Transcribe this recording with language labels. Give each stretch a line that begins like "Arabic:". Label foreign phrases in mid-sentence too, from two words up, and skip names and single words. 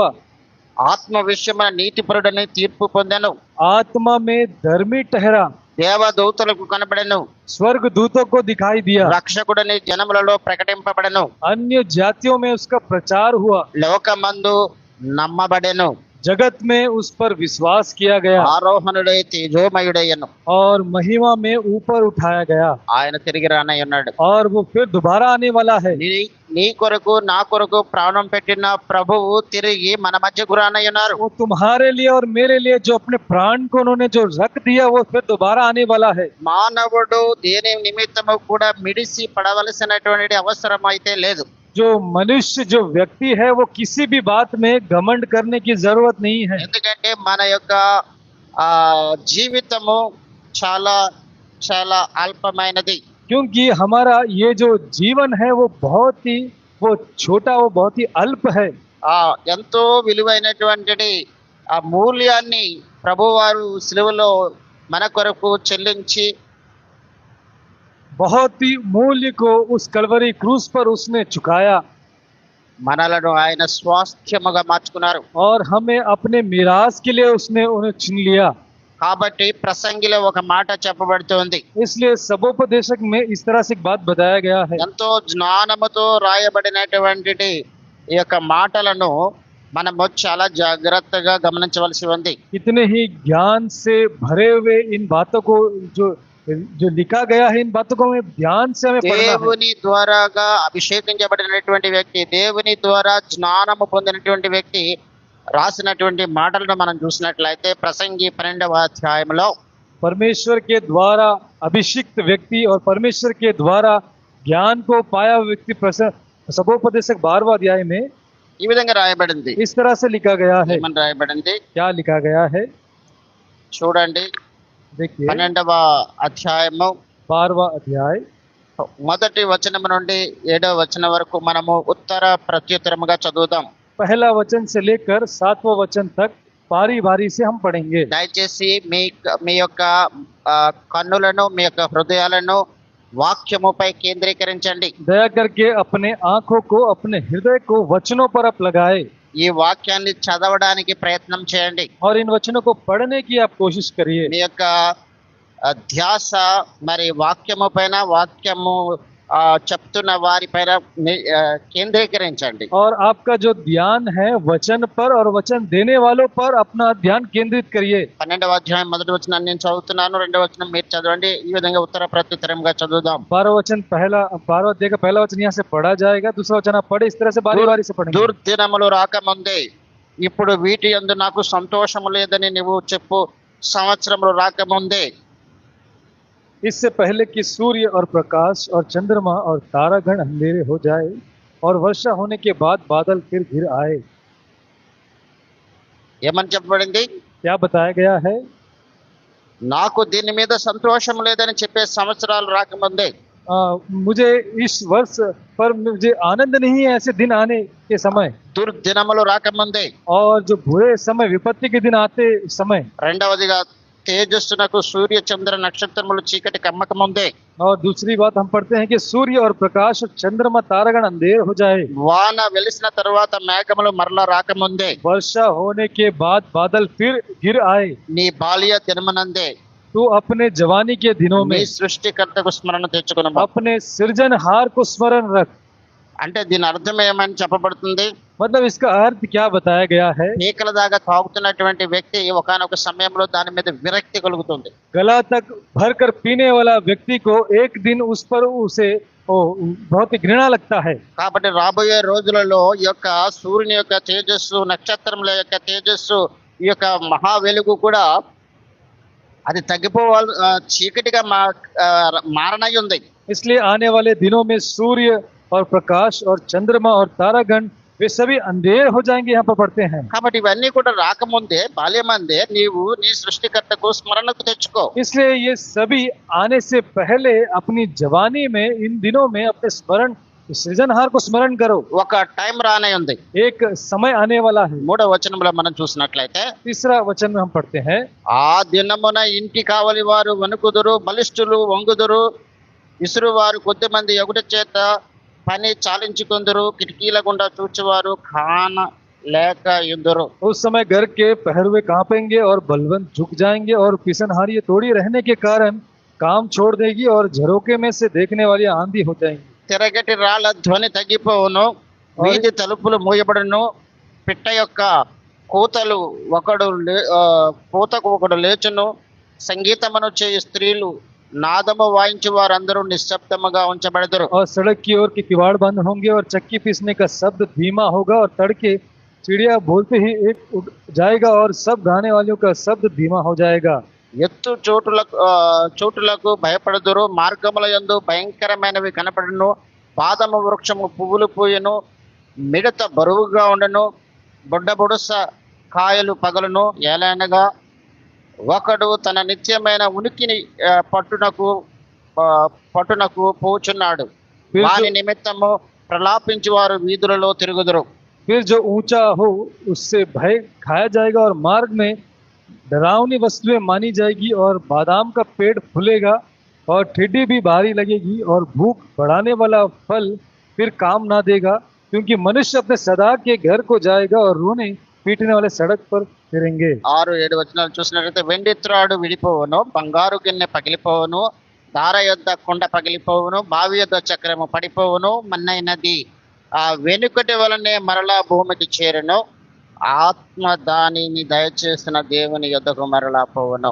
Telugu: ఆత్మ విషయమైన నీతిపరుడని తీర్పు పొందాను.
Hindi: आत्मा में धर्मी ठहरा,
Telugu: దేవదూతలకు కనబడను.
Hindi: स्वर्ग दूतों को दिखाई दिया,
Telugu: రక్షకుడని జనములలో ప్రకటింపబడను.
Hindi: अन्य जातियों में उसका प्रचार हुआ,
Telugu: లోకమందు నమ్మబడెను.
Hindi: जगत में उस पर विश्वास किया गया
Telugu: ఆరోహణుడై తేజోమయుడయ్యను.
Hindi: और महिमा में ऊपर उठाया गया,
Telugu: ఆయన తిరిగి రానై ఉన్నాడు.
Hindi: और वो फिर दोबारा आने वाला है।
Telugu: నీ కొరకు నా కొరకు ప్రాణం పెట్టిన ప్రభువు తిరిగి మన మధ్యకు రానై ఉన్నారు.
Hindi: वो तुम्हारे लिए और मेरे लिए जो अपने प्राण को उन्होंने जो रख दिया वो फिर दोबारा आने वाला है।
Telugu: మానవుడు దేని నిమిత్తము కూడా మిడిసి పడవలసినటువంటి అవసరం అయితే లేదు.
Hindi: जो मनुष्य जो व्यक्ति है वो किसी भी बात में घमंड करने की जरूरत नहीं है,
Telugu: ఎందుకంటే మన యొక్క జీవితము చాలా చాలా అల్పమైనది.
Hindi: क्योंकि हमारा ये जो जीवन है वो बहुत ही वो छोटा, वो बहुत ही अल्प है।
Telugu: ఎంతో విలువైనటువంటి ఆ మూల్యాన్ని ప్రభువారు సిలువలో మన కొరకు చెల్లించి
Hindi: बहुत ही मूल्य को उस कलवरी क्रूस पर उसने चुकाया
Telugu: మనలను ఆయన స్వాస్థ్యముగా మార్చుకున్నారు.
Hindi: और हमें अपने मिरास के लिए उसने उन्हें चुन लिया।
Telugu: కాబట్టి ప్రసంగిలో ఒక మాట చెప్పబడుతుంది.
Hindi: इसलिए सबोपदेशक में इस तरह से एक बात बताया गया है,
Telugu: ఎంతో జ్ఞానముతో రాయబడినటువంటి ఈ యొక్క మాటలను మనము చాలా జాగ్రత్తగా గమనించవలసి ఉంది.
Hindi: इतने ही ज्ञान से भरे हुए इन बातों को जो लिखा गया है, इन बातों को हमें ध्यान से हमें पढ़ना है।
Telugu: దేవుని ద్వారాగా అభిషేకించబడినటువంటి వ్యక్తి, దేవుని ద్వారా జ్ఞానము పొందినటువంటి వ్యక్తి రాసినటువంటి మాటలను మనం చూసినట్లయితే ప్రసంగి 12వ అధ్యాయంలో
Hindi: परमेश्वर के द्वारा अभिषिक्त व्यक्ति और परमेश्वर के द्वारा ज्ञान को पाया हुआ व्यक्ति सबोपदेशक 12वां अध्याय में
Telugu: ఈ విధంగా రాయబడింది.
Hindi: इस तरह से लिखा गया है।
Telugu: ఏమని రాయబడింది
Hindi: क्या लिखा गया है?
Telugu: చూడండి.
Hindi: देखिए
Telugu: 12వ అధ్యాయము
Hindi: 12वां अध्याय
Telugu: మొదటి వచనం నుండి 7వ వచనం వరకు మనము ఉత్తర ప్రత్యుత్తరముగా చదువుదాం.
Hindi: पहला वचन से लेकर 7वां वचन तक बारी बारी से हम पढ़ेंगे।
Telugu: దయచేసి మీ యొక్క కన్నులను మీ యొక్క హృదయాలను వాక్యముపై కేంద్రీకరించండి.
Hindi: दया करके अपने आंखों को, अपने हृदय को वचनों पर आप लगाए
Telugu: ఈ వాక్యాన్ని చదవడానికి ప్రయత్నం చేయండి.
Hindi: और इन वचनों को पढ़ने की आप कोशिश करिए।
Telugu: మీ యొక్క ధ్యాస మరి వాక్యము పైన, వాక్యము చెప్తున్న వారి పైన కేంద్రీకరించండి.
Hindi: और आपका जो ध्यान है वचन पर और वचन देने वालों पर अपना ध्यान केंद्रित करिए।
Telugu: 12వ అధ్యాయం మొదటి వచనాన్ని నేను చదువుతున్నాను, 2వ వచనం మీరు చదవండి. ఈ విధంగా ఉత్తర ప్రత్యుత్తరంగా చదువుదాం.
Hindi: 12 वचन पहला 12 अध्याय का पहला वचन यहाँ से पढ़ा जाएगा, दूसरा वचन आप पढ़े। इस तरह से बारी बारी से पढ़ेंगे।
Telugu: దుర్దినములు రాకముందే ఇప్పుడు వీటి యందు నాకు సంతోషము లేదని నువ్వు చెప్పు. సంవత్సరములు రాకముందే
Hindi: इससे पहले कि सूर्य और प्रकाश और चंद्रमा और तारागण अंधेरे हो जाए और वर्षा होने के बाद बादल फिर घिर आए।
Telugu: ఏమని చెప్పబడింది?
Hindi: क्या बताया गया है?
Telugu: నాకు దీని మీద సంతోషం లేదని చెప్పే సంవత్సరాలు రాకముందే,
Hindi: मुझे इस वर्ष पर मुझे आनंद नहीं है ऐसे दिन आने के समय,
Telugu: దుర్దినములు రాకముందే,
Hindi: और जो बुरे समय विपत्ति के दिन आते समय,
Telugu: రెండవదిగా తేజస్సునకు సూర్య చంద్ర నక్షత్రములు చీకటి కమ్మక ముందే,
Hindi: और दूसरी बात हम पढ़ते हैं कि सूर्य और प्रकाश और चंद्रमा तारागण अंधेर हो जाए,
Telugu: వాన వెలిసిన తరువాత మేఘములు మరలా రాకముందే,
Hindi: वर्षा होने के बाद बादल फिर गिर आए।
Telugu: నీ బాల్య దినమునందే
Hindi: तू अपने जवानी के दिनों
Telugu: నీ
Hindi: में
Telugu: సృష్టికర్తకు స్మరణ తెచ్చుకును.
Hindi: अपने सृजनहार को स्मरण रख।
Telugu: అంటే దీని అర్థం ఏమని చెప్పబడుతుంది?
Hindi: मतलब इसका अर्थ क्या बताया गया है?
Telugu: పీకల దాకా తాగుతున్నటువంటి వ్యక్తి ఒకానొక సమయంలో దాని మీద విరక్తి కలుగుతుంది.
Hindi: गला तक भर कर पीने वाला व्यक्ति को एक दिन उस पर उसे बहुत ही घृणा लगता है।
Telugu: కాబట్టి రాబోయే రోజులలో ఈ యొక్క సూర్యుని యొక్క తేజస్సు, నక్షత్రముల యొక్క తేజస్సు, ఈ యొక్క మహా వెలుగు కూడా అది తగ్గిపోవాలి, చీకటిగా మారనై ఉంది.
Hindi: इसलिए आने वाले दिनों में सूर्य और प्रकाश और चंद्रमा और तारागण वे सभी अंधेर हो जाएंगे। यहाँ पर पढ़ते हैं।
Telugu: కాబట్టి ఇవన్నీ కూడా రాకముందే, బాల్యమందే నీవు నీ సృష్టికర్తకు స్మరణకు తెచ్చుకో.
Hindi: इसलिए ये सभी आने से पहले अपनी जवानी में, इन दिनों में अपने स्मरण सृजनहार को स्मरण करो।
Telugu: ఒక టైం రానే ఉంది.
Hindi: एक समय आने वाला है।
Telugu: మూడవ వచనంలో మనం చూసినట్లయితే,
Hindi: तीसरा वचन में हम पढ़ते हैं,
Telugu: ఆ దినమున ఇంటి కావలి వారు వణుకుదురు, బలిష్ఠులు వంగుదురు, ఇసురువారు కొద్దిమంది ఎగుట చేత పని చాలించుకుందరు, కిటికీల గుండా చూచువారు కాన లేక యుందురు.
Hindi: उस समय घर के पहरुए कांपेंगे और बलवंत झुक जाएंगे और पिसनहारी तोड़ी रहने के कारण काम छोड़ देगी और झरोके में से देखने वाली आंधी हो जाएंगी।
Telugu: తిరగటి రాళ్ళ ధ్వని తగ్గిపోవును, వీధి తలుపులు మూయబడును, పిట్ట యొక్క కూతలు కూతకు ఒకడు లేచును, సంగీతమును చేయు స్త్రీలు నాదము వాయించు వారందరూ నిశ్శబ్దముగా ఉంచబడదురు.
Hindi: और सड़क की ओर के किवाड़ बंद होंगे और चक्की पीसने का शब्द धीमा होगा और तड़के चिड़िया बोलते ही एक उठ जाएगा और सब गाने वालों का शब्द धीमा हो जाएगा।
Telugu: ఎత్తు చోటులకు భయపడదురు, మార్గముల యందు భయంకరమైనవి కనపడును, బాదము వృక్షము పువ్వులు పూయను, మిడత బరువుగా ఉండను, బొడ్డబొడుస కాయలు పగలును. ఏలైనగా ఒకడు తన నిత్యమైన ఉనికిని పట్టునకు పోచున్నాడు, వాని నిమిత్తము ప్రలాపించి వారు వీధులలో తిరుగుదురు.
Hindi: फिर जो ऊंचा हो उससे भय खाया जाएगा और मार्ग में डरावनी वस्तुएं मानी जाएगी और बादाम का पेड़ फूलेगा और ठेडी भी भारी लगेगी और भूख बढ़ाने वाला फल फिर काम ना देगा, क्योंकि मनुष्य अपने सदा के घर को जाएगा और रोने पीटने वाले सड़क पर फिरेंगे।
Telugu: 6-7 వచనాలు చూసినట్లయితే, వెండి త్రాడు విడిపోవును, బంగారు గిన్నె పగిలిపోవును, దార యొద్ద కుండ పగిలిపోవును, బావి యొద్ద చక్రము పడిపోవును, మన్నైనది ఆ వెనుకటి వలనే మరలా భూమికి చేరును, ఆత్మ దానిని దయచేసిన దేవుని యొద్దకు మరలా పోవును.